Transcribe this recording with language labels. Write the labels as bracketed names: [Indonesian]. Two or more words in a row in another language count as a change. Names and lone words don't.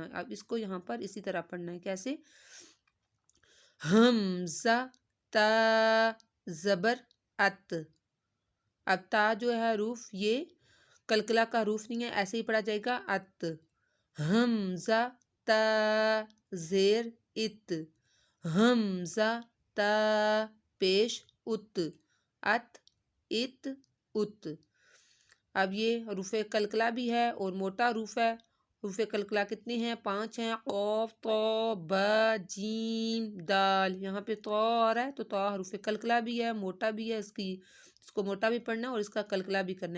[Urdu] اب اس کو یہاں پر اسی طرح پڑھنا ہے۔ کیسے؟ حمزہ تا زبر ات۔ اب تا جو ہے حروف یہ قلقلہ کا حروف نہیں ہے، ایسے ہی پڑھا جائے گا ات۔ حمزہ تا زیر ات۔ حمزہ تا پیش ات۔ ات ات ات۔ اب یہ حروف قلقلہ بھی ہے اور موٹا حروف ہے۔ حروف قلقلہ کتنے ہیں؟ 5 ہیں۔ قاف، طا، با، جیم، دال۔ یہاں پہ طا آ رہا ہے تو طا حروف قلقلہ بھی ہے، موٹا بھی ہے، اس کو موٹا بھی پڑھنا ہے اور اس کا قلقلہ بھی کرنا ہے۔